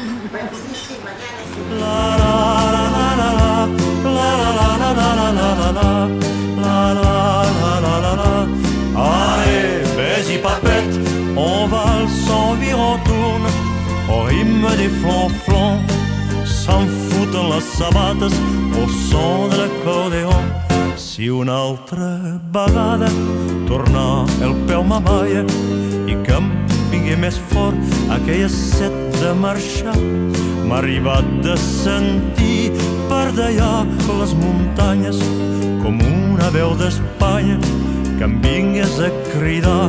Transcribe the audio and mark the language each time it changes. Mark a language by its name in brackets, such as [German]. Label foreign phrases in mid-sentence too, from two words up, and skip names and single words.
[French] Allez, vas-y papette, on valse, on vire, on tourne, au rythme des flonflons, s'en foutent les sabates au son de l'accordéon. [Catalan] Si una altra vegada tornar el peu m'amaia i que em vingui més fort aquella set de marxar, m'ha arribat de sentir per d'allà les muntanyes com una veu d'Espanya que em vingués a cridar.